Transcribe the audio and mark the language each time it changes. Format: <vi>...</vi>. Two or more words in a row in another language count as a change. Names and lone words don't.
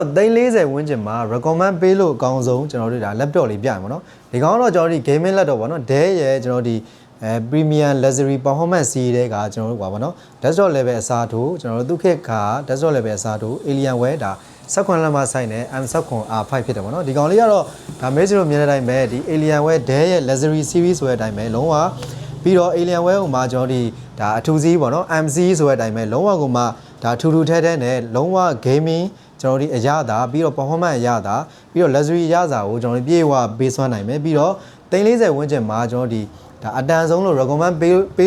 <my>340 ဝန်းကျင်မှာ recommend ပေးလို့အကောင်းဆုံးကျွန်တော်တို့ဒါ laptop လေးပြရမှာเนาะဒီကောင်တော့ကျွန်တော်ဒီ</my> <en>gaming laptop</en> <my>ပေါ့เนาะ Dell ရဲ့ကျွန်တော်ဒီ</my> <en>premium luxury performance series</en> <my>တွေကကျွန် တော်တို့ပါเนาะ</my> <en>desktop level</en> <my>အစားထိုးကျွန်တော်တို့သူခေတ်က</my> <en>desktop level</en> <my>အစားထိုး Alienware ဒါ16လက်မဆိုင်နဲ့ M16R5 ဖြစ်တယ်ပေါ့เนาะဒီကောင်လေးကတော့ဒါ Mate တို့မြင်တဲ့အတိုင်းပဲဒီ Alienware Dell ရဲ့</my> <en>luxury series</en> <my>ဆိုတဲ့အတိုင်းပဲလုံးဝပြီးတော့ Alienware ကိုမှကျွန်တော်ဒီဒါအထူးစီးပေါ့เนาะ MC ဆိုတဲ့အတိုင်းပဲလုံးဝကိုမှဒါထူထူထဲထဲနဲ့လုံးဝ gamingကျွန်တော်ဒီအရသာပြီးတော့ performance အရသာပြီးတော့ luxury အရသာကိုကျွန်တော်ပြေးဝပေးစွမ်းနိုင်မယ်ပြီးတော့340ဝန်းကျင်မှာကျွန်တော်ဒီဒါအတန်ဆုံးလို့ recommend ပေး</my>